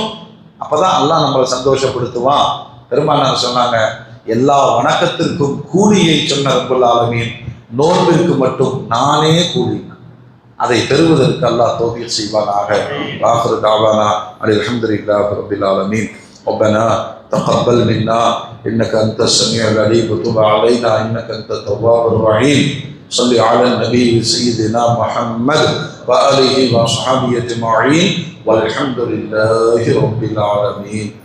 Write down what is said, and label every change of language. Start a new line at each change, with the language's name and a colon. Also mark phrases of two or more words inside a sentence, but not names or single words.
Tamil: அப்பதான் அல்லாஹ் நம்மளை சந்தோஷப்படுத்துவான். பெருமானார் சொன்னாங்க, எல்லா வணக்கத்திற்கும் கூலியை சொன்ன
Arabic: رب العالمين,
Tamil: நோன்பிற்கு மட்டும் நானே கூலி. அதை பெறுவதற்கு அல்லாஹ் தௌஃபீக் செய்வானாக.
Arabic: آخر دعوانا الحمد لله رب العالمين. ربنا تقبل منا إنك أنت السميع العليم وتب علينا إنك أنت التواب الرحيم. صل على النبي سيدنا محمد وآله وصحبه أجمعين والحمد لله رب العالمين.